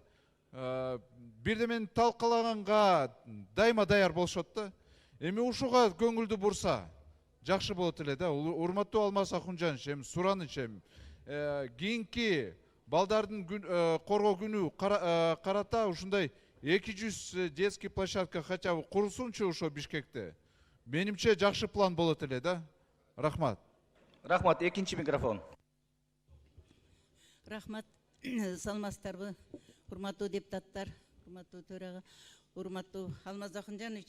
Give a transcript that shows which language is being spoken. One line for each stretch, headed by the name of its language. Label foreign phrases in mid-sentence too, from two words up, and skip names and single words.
Kyrgyz: Бирдемени талкалаганга дайыма даяр болушат да. Эми ушуга көңүлдү бурса жакшы болот эле да. Урматтуу Алмаз Акунжанович, эми сураныч эми кийинки балдардын коргоо күнү карата ушундай 200
Russian: детский площадка хотя бы
Kyrgyz: курулсунчу ошо Бишкекте. Менимче жакшы план болот эле да. Рахмат. Рахмат, экинчи микрофон. Рахмат, саламатсыздарбы, урматтуу депутаттар, урматтуу төрага, урматтуу Алмаз Акунжанович.